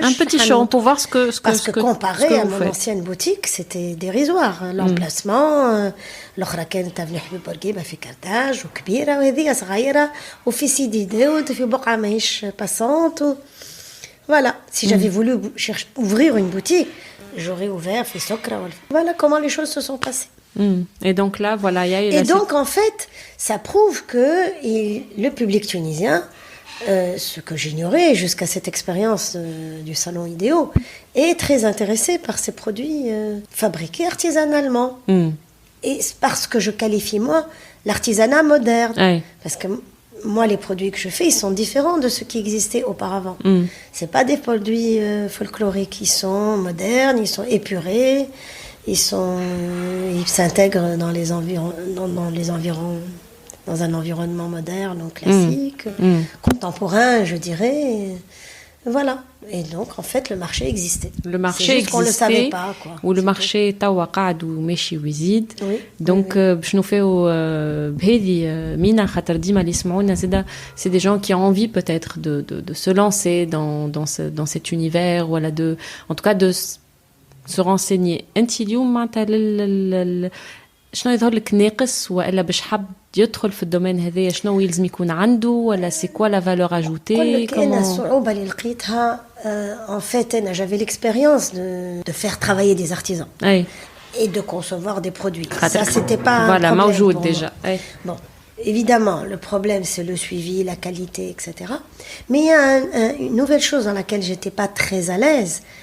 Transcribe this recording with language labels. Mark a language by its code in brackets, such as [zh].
[fr] Un petit showroom pour voir ce que parce que comparé à mon ancienne boutique, c'était dérisoire. [ar] L'emplacement, l'autre كانت avenue حبيب بورقيبة في كرتاج وكبيرة وهذه صغيرة وفي سيدي داود في بقعة ماهيش passante. [fr] Voilà, si j'avais voulu ouvrir une boutique, j'aurais ouvert fait Sokra. Voilà comment les choses se sont passées. Et donc là, voilà, il y a eu. Et donc en fait, ça prouve que le public tunisien, ce que j'ignorais jusqu'à cette expérience du salon Idéo, est très intéressé par ces produits fabriqués artisanalement. Et parce que je qualifie moi l'artisanat moderne, parce que moi, les produits que je fais, ils sont différents de ceux qui existaient auparavant. C'est pas des produits folkloriques, ils sont modernes, ils sont épurés, ils s'intègrent dans un environnement moderne, donc classique, contemporain, je dirais. Voilà. Et donc, en fait, le marché existait. Le marché c'est juste existait. qu'on le savait pas, quoi. Ou le marché [ar] توا قاعد وماشي ويزيد. [fr] Donc, [ar] باش نوفيو بهذه مينا خاطر ديما اللي يسمعونا زادا [fr] c'est des gens qui ont envie peut-être de se lancer dans cet univers voilà en tout cas de se renseigner. [ar] انت اليوم معناتها شنو يظهر لك ناقص والا باش حاب يدخل في الدومين هذايا شنو يلزم يكون عنده ولا سي كوا لا فالور اجوتي كاينه الصعوبه اللي لقيتها [fr] en fait j'avais l'expérience de faire travailler des artisans et de concevoir des produits. Ça c'était pas voilà un problème [ar] موجود [fr] pour déjà. Bon, évidemment, le problème c'est le suivi, la qualité, etc. Mais il y a une nouvelle chose dans laquelle j'étais pas très à l'aise.